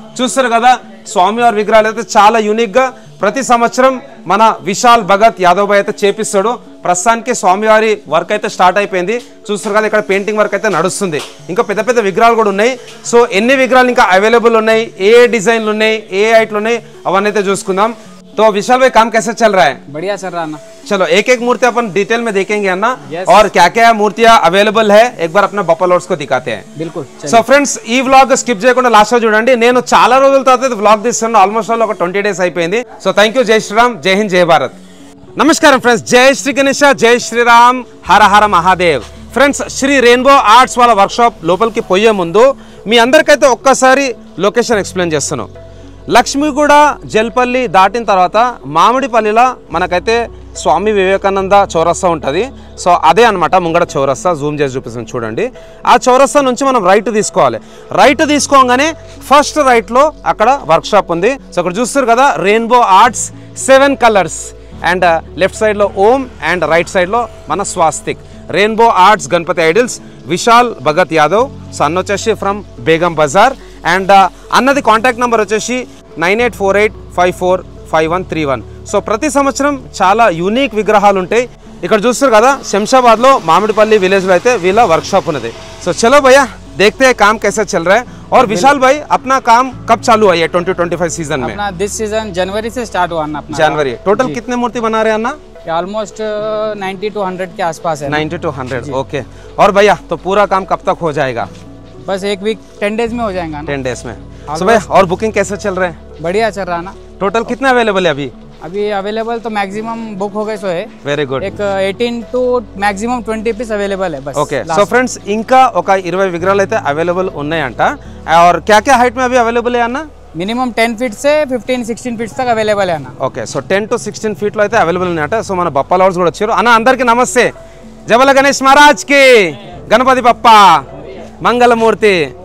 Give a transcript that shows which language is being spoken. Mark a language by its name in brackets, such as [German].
[Telugu] చూస్తారు కదా, స్వామివారి విగ్రహాలు అయితే చాలా యూనిక్గా ప్రతి సంవత్సరం మన విశాల్ భగత్ యాదవ్ భాయ్ అయితే చేపిస్తాడు. ప్రస్తుతానికి స్వామివారి వర్క్ అయితే స్టార్ట్ అయిపోయింది. చూస్తారు కదా, ఇక్కడ పెయింటింగ్ వర్క్ అయితే నడుస్తుంది. ఇంకా పెద్ద పెద్ద విగ్రహాలు కూడా ఉన్నాయి. సో ఎన్ని విగ్రహాలు ఇంకా అవైలబుల్ ఉన్నాయి, ఏ డిజైన్లు ఉన్నాయి, ఏ హైట్లు ఉన్నాయి, అవన్నీ అయితే చూసుకుందాం. [Hindi] तो विशाल भाई काम कैसे चल रहा है? बढ़िया चल रहा ना. चलो एक एक मूर्ति अपन डिटेल में देखेंगे है ना. और क्या क्या मूर्तियां अवेलेबल है एक बार अपने बप्पा लॉर्ड्स को दिखाते हैं. बिल्कुल. [Telugu] సో ఫ్రెండ్స్, ఈ వ్లాగ్ స్కిప్ చేయకుండా లాస్ట్ చూడండి. నేను చాలా రోజుల తర్వాత వ్లాగ్ తీస్తున్నాను. ఆల్మోస్ట్ ఒక 20 days అయిపోయింది. So thank you. జై శ్రీరామ్, జై హింద్, జై భారత్. నమస్కారం ఫ్రెండ్స్, జై శ్రీ గణేశ, జై శ్రీరామ్, హర హర Mahadev. Friends, Shri rainbow arts వాళ్ళ వర్క్షాప్ లోపలికి పోయే ముందు మీ అందరికైతే ఒక్కసారి లొకేషన్ ఎక్స్ప్లెయిన్ చేస్తాను. లక్ష్మీగూడ జల్పల్లి దాటిన తర్వాత మామిడిపల్లిలో మనకైతే స్వామి వివేకానంద చౌరస్తా ఉంటుంది. సో అదే అనమాట ముంగడ చౌరస్తా. జూమ్ చేసి చూపిస్తాను చూడండి. ఆ చౌరస్తా నుంచి మనం రైట్ తీసుకోవాలి. రైట్ తీసుకోగానే ఫస్ట్ రైట్లో అక్కడ వర్క్షాప్ ఉంది. సో అక్కడ చూస్తారు కదా, rainbow arts 7 colours and left సైడ్లో ఓం అండ్ రైట్ సైడ్లో మన swastik. Rainbow arts Ganapati idols, Vishal Bhagat Yadav. So అన్న వచ్చేసి ఫ్రమ్ బేగం బజార్. అండ్ అన్నది కాంటాక్ట్ నెంబర్ వచ్చేసి 9848545131. సో ప్రతి సంవత్సరం చాలా యూనిక్ విగ్రహాలు ఉంటాయి. ఇక్కడ చూస్తారు కదా, శంషాబాద్లో మామిడిపల్లి విలేజ్లో అయితే వీళ్ళ వర్క్షాప్ ఉన్నది. సో చలో భయ్యా, [Hindi] देखते हैं काम कैसे चल रहा है. और विशाल भाई, अपना काम कब चालू है ये 2025 सीजन में? अपना दिस सीजन जनवरी से स्टार्ट हुआ ना अपना. जनवरी. टोटल कितने मूर्ति बना रहे हैं अन्ना? ऑलमोस्ट 90 to 100 के आसपास है. 90 to 100. ओके. और भैया, तो पूरा काम कब तक हो जाएगा? बस एक वीक 10 days में हो जाएगा ना. 10 days में. सो भैया, और बुकिंग कैसे चल रहे हैं? बढ़िया चल रहा ना. टोटल कितना अवेलेबल है अभी? अभी अवेलेबल तो मैक्सिमम बुक हो गए सो है. Very good. एक 18 to मैक्सिमम 20 पीस अवेलेबल है बस. ओके. सो फ्रेंड्स, [Telugu] ఇంకా ఒక 20 విగ్రహాలు అయితే అవైలబుల్ ఉన్నాయంట. [Hindi] और क्या क्या हाइट में अभी अवेलेबल है అన్న? मिनिमम 10 फीट से 15-16 फीट तक अवेलेबल है ना. [Telugu] ఓకే. సో 10 to 16 ఫీట్లో అయితే అవైలబుల్ ఉన్నాయంట. సో మన బప్పా లార్డ్స్ కూడా వచ్చారు. అన్న అందరికీ నమస్తే. జబల గణేష్ మహారాజ్ కి, గణపతి బప్ప మంగళమూర్తి.